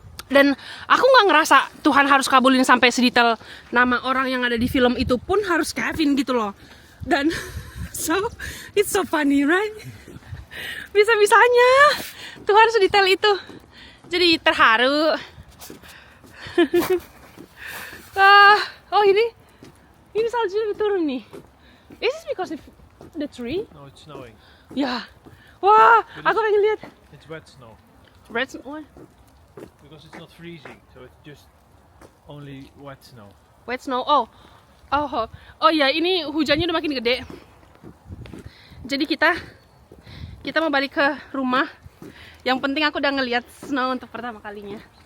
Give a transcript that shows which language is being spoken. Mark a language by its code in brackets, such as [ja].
[id] Dan aku nggak ngerasa Tuhan harus kabulin sampai sedetail nama orang yang ada di film itu pun harus Kevin gitu loh. Dan [en] so it's so funny, right? [id] Bisa-bisanya Tuhan sedetail itu. Jadi terharu. Oh ini salju udah turun nih. [en] Is this because of the tree? No, it's snowing. [id] Ya. Wah, aku pengen lihat. [en] It's wet snow. Red snow. Because it's not freezing, so it's just only wet snow. Wet snow. [id] Oh ya, ini hujannya udah makin gede. Jadi kita mau balik ke rumah. Yang penting aku udah ngelihat snow untuk pertama kalinya.